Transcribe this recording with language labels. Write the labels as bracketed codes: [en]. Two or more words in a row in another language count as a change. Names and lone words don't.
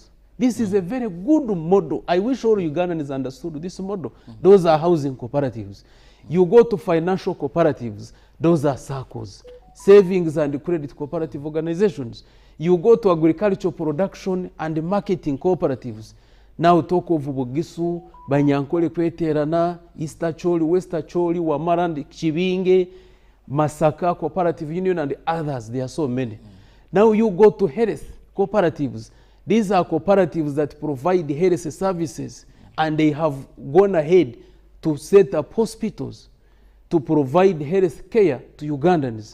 [en] This is a very good model. I wish all Ugandans understood this model. Those are housing cooperatives. You go to financial cooperatives, those are circles, savings and credit cooperative organizations. You go to agricultural production and marketing cooperatives. Now talk of Bugisu, Banyankole Kweterana, East Acholi, West Acholi, Wamarand, Chibinge, Masaka Cooperative Union, and others. There are so many. Now you go to health cooperatives. These are cooperatives that provide health services, and they have gone ahead to set up hospitals to provide health care to Ugandans.